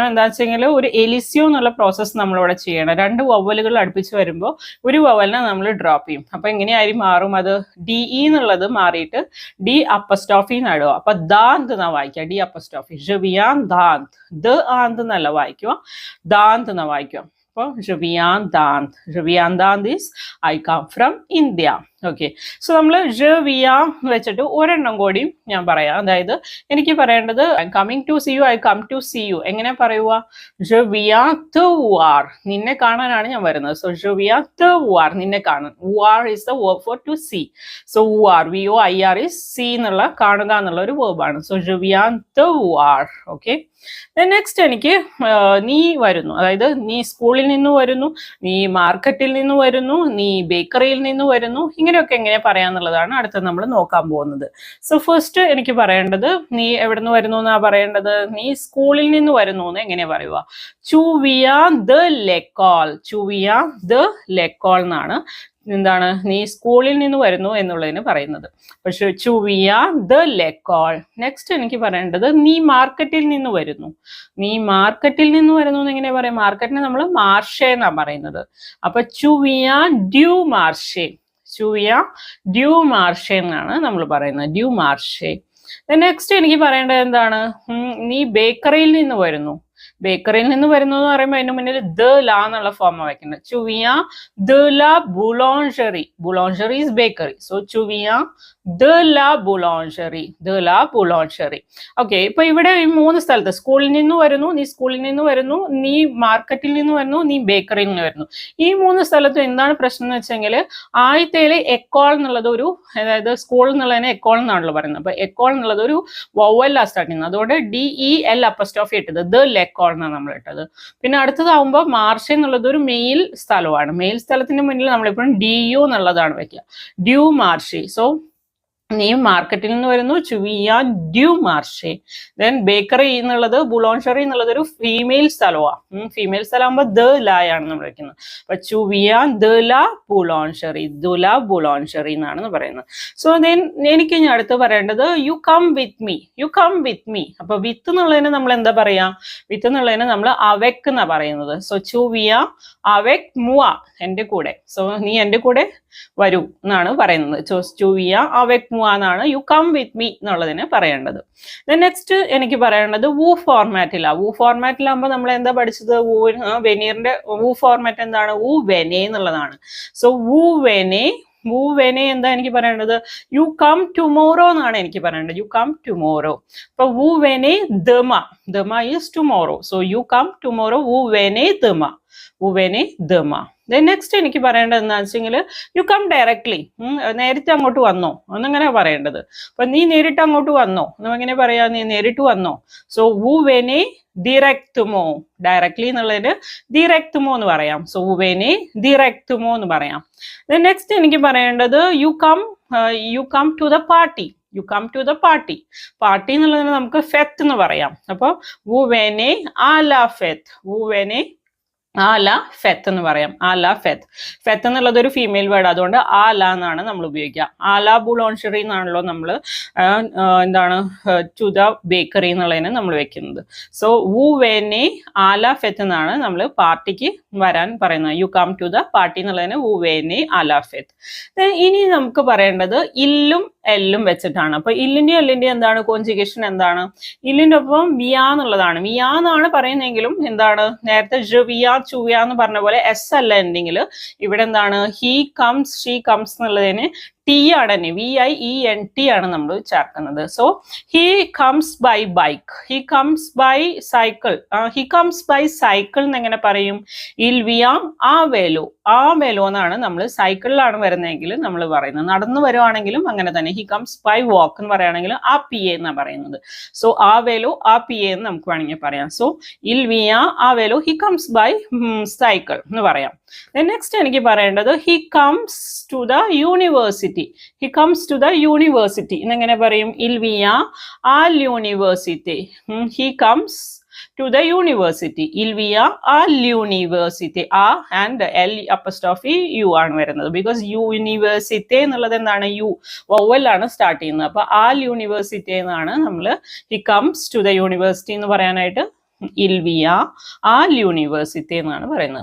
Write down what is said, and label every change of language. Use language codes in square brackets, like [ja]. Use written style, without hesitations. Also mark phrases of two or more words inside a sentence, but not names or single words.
[ml] എന്താ വെച്ചെങ്കിൽ ഒരു എലിസിയോ എന്നുള്ള പ്രോസസ്സ് നമ്മളിവിടെ ചെയ്യണം. 2 വവലുകൾ അടുപ്പിച്ച് വരുമ്പോൾ ഒരു വവലിനെ നമ്മൾ ഡ്രോപ്പ് ചെയ്യും. അപ്പൊ എങ്ങനെയായി മാറും അത്, DE എന്നുള്ളത് മാറിയിട്ട് D അപ്പസ്ട്രോഫി നടുക. അപ്പൊ ദാന്ത് എന്നാ വായിക്കുക, D അപ്പസ്ട്രോഫി, [fr] je viens d'Inde, [ml] ദ ആന്ത് എന്നല്ല വായിക്കുക, ദാന്ത് എന്നാ വായിക്കുക. [en] അപ്പോൾ [fr] je viens d'Inde [en] is I come from India. okay, so [ml] നമ്മൾ [fr] je viens [ml] വെച്ചിട്ട് ഒരെണ്ണം കൂടി ഞാൻ പറയാം. അതായത് എനിക്ക് പറയേണ്ടത് [en] I coming to see you, I come to see you. [ml] എങ്ങനെ പറയുക, [fr] je viens te voir, [ml] നിന്നെ കാണാനാണ് ഞാൻ വരുന്നത്. [fr] സോ je viens te voir, [ml] നിന്നെ കാണാൻ. [en] voir is the verb for to see. [ml] സോ voir, VOIR [en] is see [ml] എന്നുള്ള കാണുക എന്നുള്ള ഒരു verb ആണ്. [fr] സോ je viens te voir. [ml] ഓക്കെ, നെക്സ്റ്റ് എനിക്ക് നീ വരുന്നു, അതായത് നീ സ്കൂളിൽ നിന്ന് വരുന്നു, നീ മാർക്കറ്റിൽ നിന്ന് വരുന്നു, നീ ബേക്കറിയിൽ നിന്ന് വരുന്നു, ഇങ്ങനെയൊക്കെ എങ്ങനെ പറയാന്നുള്ളതാണ് അടുത്ത നമ്മൾ നോക്കാൻ പോകുന്നത്. [en] so first [ml] എനിക്ക് പറയേണ്ടത്, നീ എവിടെ നിന്ന് വരുന്നു എന്നാ പറയേണ്ടത്, നീ സ്കൂളിൽ നിന്ന് വരുന്നു എന്ന് എങ്ങനെയാ പറയുക, [fr] tu viens de l'école, tu viens de l'école [ml] എന്നാണ് എന്താണ് നീ സ്കൂളിൽ നിന്ന് വരുന്നു എന്നുള്ളതിന് പറയുന്നത്. [fr] പക്ഷെ tu viens de l'école. [ml] നെക്സ്റ്റ് എനിക്ക് പറയേണ്ടത്, നീ മാർക്കറ്റിൽ നിന്ന് വരുന്നു, നീ മാർക്കറ്റിൽ നിന്ന് വരുന്നു എന്ന് എങ്ങനെ പറയാം, മാർക്കറ്റിനെ നമ്മൾ മാർഷേ എന്നാ പറയുന്നത്. [fr] അപ്പൊ tu viens du marché, tu viens du marché [ml] എന്നാണ് നമ്മൾ പറയുന്നത്, [fr] du marché. [ml] നെക്സ്റ്റ് എനിക്ക് പറയേണ്ടത് എന്താണ്, നീ ബേക്കറിയിൽ നിന്ന് വരുന്നു, ബേക്കറിയിൽ നിന്ന് വരുന്നു എന്ന് പറയുമ്പോൾ അതിന് മുന്നിൽ ദ ല എന്നുള്ള ഫോം വയ്ക്കുന്നത്. [fr] tu viens de la boulangerie, boulangerie [en] is bakery, so [fr] tu viens de la boulangerie, de la boulangerie. [ml] ഓക്കെ, ഇപ്പൊ ഇവിടെ ഈ 3 സ്ഥലത്ത് സ്കൂളിൽ നിന്ന് വരുന്നു, നീ സ്കൂളിൽ നിന്ന് വരുന്നു, നീ മാർക്കറ്റിൽ നിന്ന് വരുന്നു, നീ ബേക്കറിയിൽ നിന്ന് വരുന്നു. ഈ 3 സ്ഥലത്തും എന്താണ് പ്രശ്നം എന്ന് വെച്ചെങ്കിൽ ആദ്യത്തേല് എക്കോൾ എന്നുള്ളത് ഒരു, അതായത് സ്കൂൾ എന്നുള്ളതിനെ എക്കോൾ എന്നാണല്ലോ പറയുന്നത്. അപ്പൊ എക്കോൾ എന്നുള്ളത് ഒരു വവ്വല്ല സ്റ്റാർട്ട് ചെയ്യുന്നത്, അതുകൊണ്ട് DEL അപ്പസ്ട്രോഫി ഇട്ടത്, [fr] de l'école [ml] എന്നാണ് നമ്മൾ ഇട്ടത്. പിന്നെ അടുത്തതാവുമ്പോൾ മാർഷ് എന്നുള്ളത് ഒരു മെയിൽ സ്ഥലമാണ്, മെയിൽ സ്ഥലത്തിന്റെ മുന്നിൽ നമ്മളെപ്പോഴും DU എന്നുള്ളതാണ് വെക്കുക, [fr] du marché. [ml] സോ നീ മാർക്കറ്റിൽ നിന്ന് വരുന്നു, [fr] tu viens du marché. [ml] ദെൻ ബേക്കറി എന്നുള്ളത്, ബുളോൺഷറി എന്നുള്ളത് ഒരു ഫീമെയിൽ സ്ഥലമാണ്, ഫീമെയിൽ സ്ഥലമാകുമ്പോൾ ദ ലായാണ് നമ്മൾ വെക്കുന്നത്. [fr] അപ്പൊ tu viens de la boulangerie, de la boulangerie [ml] എന്നാണ് പറയുന്നത്. [en] so then [ml] എനിക്ക് ഇനി അടുത്ത് പറയേണ്ടത് [en] you come with me, you come with me. [ml] അപ്പൊ വിത്ത് എന്നുള്ളതിന് നമ്മൾ എന്താ പറയാ, വിത്ത് എന്നുള്ളതിന് നമ്മൾ avec എന്നാ പറയുന്നത്. [fr] സോ tu viens avec moi, [ml] എന്റെ കൂടെ. സോ നീ എന്റെ കൂടെ വരൂ എന്നാണ് പറയുന്നത്. [fr] tu viens avec moi [ml] എന്നാണ് [en] you come with me [ml] എന്നുള്ളതിന് പറയേണ്ടത്. നെക്സ്റ്റ് എനിക്ക് പറയേണ്ടത് വൂ ഫോർമാറ്റിലാ. വൂ ഫോർമാറ്റിലാകുമ്പോൾ നമ്മൾ എന്താ പഠിച്ചത്, വെനീറിന്റെ വൂ ഫോർമാറ്റ് എന്താണ്, [fr] vous venez [ml] എന്നുള്ളതാണ്. സോ [fr] vous venez [ml] എന്താ എനിക്ക് പറയേണ്ടത്, [en] you come tomorrow [ml] എന്നാണ് എനിക്ക് പറയേണ്ടത്, [en] you come tomorrow. [fr] അപ്പൊ vous venez demain [en] is tomorrow. so you come tomorrow, [fr] vous venez demain. [ml] നെക്സ്റ്റ് എനിക്ക് പറയേണ്ടത് എന്താ വെച്ചെങ്കിൽ [en] you come directly, [ml] നേരിട്ട് അങ്ങോട്ട് വന്നോ എന്നങ്ങനെ പറയേണ്ടത്. അപ്പൊ നീ നേരിട്ട് അങ്ങോട്ട് വന്നോ എന്നെങ്ങനെ പറയാ, നീ നേരിട്ട് വന്നോ. സോ [fr] vous venez directement, [ml] ഡയറക്ട്ലി എന്നുള്ളതിന് directement എന്ന് പറയാം. [en] സോ [fr] vous venez directement [ml] എന്ന് പറയാം. [en] നെക്സ്റ്റ് [ml] എനിക്ക് പറയേണ്ടത് [en] you come to the party, you come to the party. [ml] പാർട്ടി എന്നുള്ളതിന് നമുക്ക് ഫെത്ത് എന്ന് പറയാം. അപ്പോൾ [fr] vous venez à la fête, vous venez à la fête [ml] എന്ന് പറയാം. [fr] à la fête. [ml] ഫെത്ത് എന്നുള്ളത് ഒരു [en] female word, [ml] അതുകൊണ്ട് ആല എന്നാണ് നമ്മൾ ഉപയോഗിക്കുക. [fr] à la boulangerie [ml] എന്നാണല്ലോ നമ്മൾ എന്താണ് [en] to the bakery [ml] എന്നുള്ളതിന് നമ്മൾ വെക്കുന്നത്. സോ [fr] vous venez à la fête [ml] എന്നാണ് നമ്മൾ പാർട്ടിക്ക് വരാൻ പറയുന്നത്. [en] you come to the party [ml] എന്നുള്ളതിന് [fr] vous venez à la fête. [ml] ഇനി നമുക്ക് പറയേണ്ടത് ഇല്ലും എല്ലും വെച്ചിട്ടാണ്. അപ്പൊ ഇല്ലിന്റെയും എല്ലിന്റെയും എന്താണ് കോൺജുഗേഷൻ എന്താണ്? ഇല്ലിന്റെ ഒപ്പം വിയ എന്നുള്ളതാണ്. വിയ എന്നാണ് പറയുന്നെങ്കിലും എന്താണ് നേരത്തെ ജുവിയ ചുവിയ എന്ന് പറഞ്ഞ പോലെ എസ് അല്ല എൻഡിങ്ങിൽ. ഇവിടെ എന്താണ് [en] he comes she comes [ml] എന്നുള്ളതിന് ടി ആണ്, VIENT ആണ് നമ്മൾ ചേർക്കുന്നത്. [en] so he comes by bike, he comes by cycle. he comes by cycle [ml] എന്നെങ്ങനെ പറയും? [fr] il vient à vélo, à vélo [ml] എന്നാണ് നമ്മൾ സൈക്കിളിലാണ് വരുന്നതെങ്കിൽ നമ്മൾ പറയുന്നത്. നടന്നു വരുവാണെങ്കിലും അങ്ങനെ തന്നെ. [en] he comes by walk [ml] എന്ന് പറയുകയാണെങ്കിൽ [fr] à pied [ml] എന്നാണ് പറയുന്നത്. സോ [fr] à vélo à pied [ml] എന്ന് നമുക്ക് വേണമെങ്കിൽ പറയാം. സോ [fr] il vient à vélo [en] he comes by cycle [ml] എന്ന് പറയാം. നെക്സ്റ്റ് എനിക്ക് പറയേണ്ടത് [en] he comes to the university. He comes to the university. [ml] എന്നെങ്ങനെ പറയും? [fr] Il vient à l'université. [en] He comes to the university. [fr] Il vient à l'université. [en] A and L apostrophe U [ml] ആണ് വരുന്നത്. Because université എന്നുള്ളത് എന്താണ്? [en] U vowel [ml] ആണ് സ്റ്റാർട്ട് ചെയ്യുന്നത്. അപ്പൊ ആ യൂണിവേഴ്സിറ്റി എന്നാണ് നമ്മൾ [en] he comes to the university [ml] എന്ന് പറയാനായിട്ട് [fr] il vient à l'université [ml] എന്നാണ് പറയുന്നത്.